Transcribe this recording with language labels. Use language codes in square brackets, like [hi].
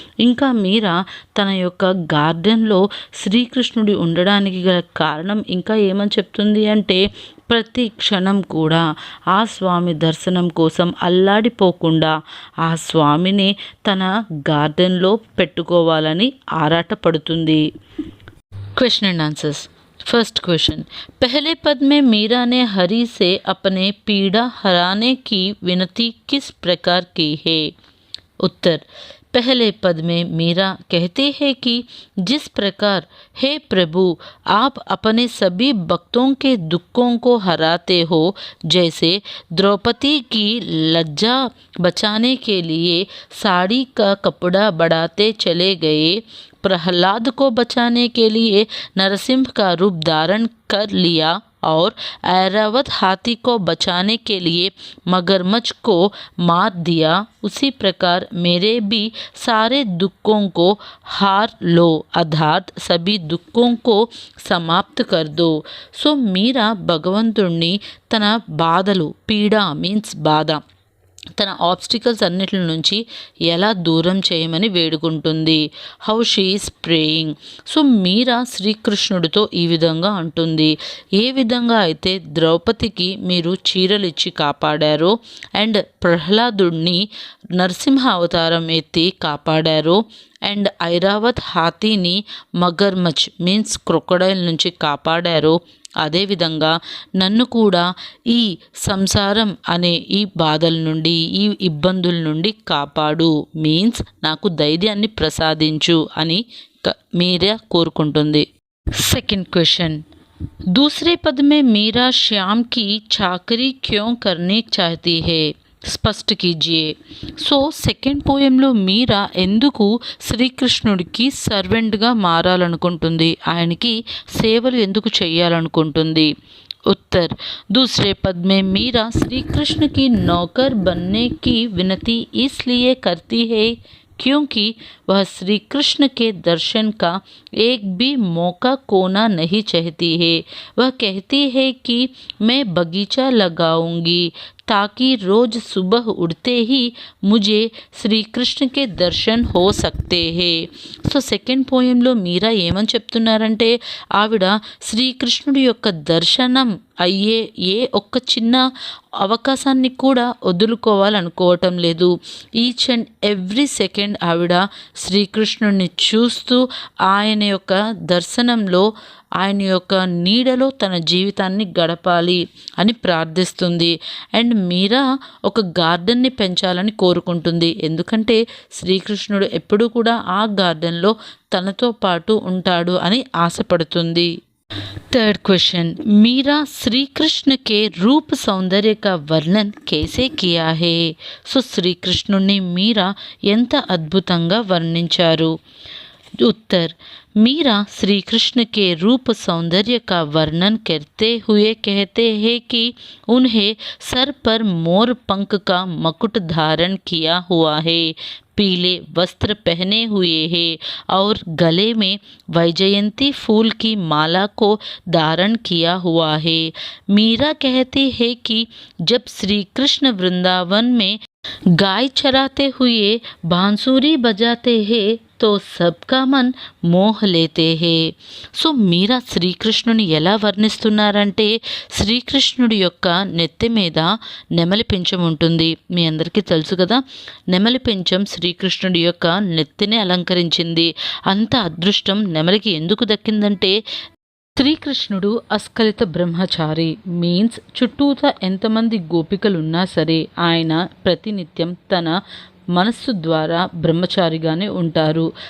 [te] ఇంకా మీరా తన యొక్క గార్డెన్లో శ్రీకృష్ణుడి ఉండడానికి గల కారణం ఇంకా ఏమని చెప్తుంది అంటే ప్రతి క్షణం కూడా ఆ స్వామి దర్శనం కోసం అల్లాడిపోకుండా ఆ స్వామిని తన గార్డెన్లో పెట్టుకోవాలని ఆరాటపడుతుంది. [en] Question and answers. First question, [hi] पहले पद में मीरा ने हरि से अपने पीड़ा हराने की विनती किस प्रकार की है? उत्तर, पहले पद में मीरा कहते हैं कि जिस प्रकार हे प्रभु आप अपने सभी भक्तों के दुखों को हराते हो, जैसे द्रौपदी की लज्जा बचाने के लिए साड़ी का कपड़ा बढ़ाते चले गए, प्रहलाद को बचाने के लिए नरसिंह का रूप धारण कर लिया और ऐरावत हाथी को बचाने के लिए मगरमच्छ को मार दिया, उसी प्रकार मेरे भी सारे दुखों को हार लो अर्थात सभी दुखों को समाप्त कर दो. [te] సో మీరా భగవంతుణ్ణి తన బాధలు, పీడ మీన్స్ బాధ, తన ఆబ్స్టికల్స్ అన్నిటి నుంచి ఎలా దూరం చేయమని వేడుకుంటుంది. [en] How she is praying. [te] So మీరా శ్రీకృష్ణుడితో ఈ విధంగా అంటుంది, ఏ విధంగా అయితే ద్రౌపదికి మీరు చీరలు ఇచ్చి కాపాడారో అండ్ ప్రహ్లాదుడిని నరసింహ అవతారం ఎత్తి కాపాడారో అండ్ ఐరావత్ హాతీని మగర్మచ్ మీన్స్ క్రొకడైల్ నుంచి కాపాడారో, అదేవిధంగా నన్ను కూడా ఈ సంసారం అనే ఈ బాధల నుండి, ఈ ఇబ్బందుల నుండి కాపాడు మీన్స్ నాకు ధైర్యాన్ని ప్రసాదించు అని మీరా కోరుకుంటుంది. [en] second question, [hi] दूसरे पद में मीरा श्याम की चाकरी क्यों करनी चाहती है? స్పష్ట కీజియే. [te] సో సెకండ్ పోయంలో మీరా ఎందుకు శ్రీకృష్ణుడికి సర్వెంట్గా మారాలనుకుంటుంది, ఆయనకి సేవలు ఎందుకు చేయాలనుకుంటుంది? [hi] उत्तर, दूसरे पद में मीरा श्री कृष्ण की नौकर बनने की विनती इसलिए करती है क्योंकि वह श्री कृष्ण के दर्शन का एक भी मौका खोना नहीं चाहती है. वह कहती है कि मैं बगीचा लगाऊंगी ताकि रोज सुबह उठते ही मुझे श्री कृष्ण के दर्शन हो सकते हैं. [te] సో సెకండ్ పోయంలో మీరా ఏమని చెప్తున్నారంటే ఆవిడ శ్రీకృష్ణుడి యొక్క దర్శనం అయ్యే ఏ ఒక్క చిన్న అవకాశాన్ని కూడా వదులుకోవాలనుకోవటం లేదు. [en] each and every second [te] ఆవిడ శ్రీకృష్ణుడిని చూస్తూ ఆయన యొక్క దర్శనంలో, ఆయన యొక్క నీడలో తన జీవితాన్ని గడపాలి అని ప్రార్థిస్తుంది. అండ్ మీరా ఒక గార్డెన్ని పెంచాలని కోరుకుంటుంది, ఎందుకంటే శ్రీకృష్ణుడు ఎప్పుడూ కూడా ఆ గార్డెన్లో తనతో పాటు ఉంటాడు అని ఆశపడుతుంది. [en] third question, [hi] मीरा श्री कृष्ण के रूप सौंदर्य का वर्णन कैसे किया है? [te] సో శ్రీకృష్ణుని మీరా ఎంత అద్భుతంగా వర్ణించారు. [hi] उत्तर, मीरा श्री कृष्ण के रूप सौंदर्य का वर्णन करते हुए कहते हैं कि उन्हें सर पर मोर पंख का मुकुट धारण किया हुआ है, पीले वस्त्र पहने हुए है और गले में वैजयंती फूल की माला को धारण किया हुआ है। मीरा कहती है कि जब श्री कृष्ण वृंदावन में गाय चराते हुए बांसुरी बजाते हैं तो सबका मन మోహ లేతే హే। [te] సో మీరా శ్రీకృష్ణుని ఎలా వర్ణిస్తున్నారంటే శ్రీకృష్ణుడి యొక్క నెత్తి మీద నెమలి పించం ఉంటుంది। మీ అందరికీ తెలుసు కదా, నెమలి పించం శ్రీకృష్ణుడి యొక్క నెత్తిని అలంకరించింది। అంత అదృష్టం నెమలికి ఎందుకు దక్కిందంటే శ్రీకృష్ణుడు అస్ఖలిత బ్రహ్మచారి మీన్స్ చుట్టూతా ఎంతమంది గోపికలున్నా సరే ఆయన ప్రతినిత్యం తన మనస్సు ద్వారా బ్రహ్మచారిగానే ఉంటారు।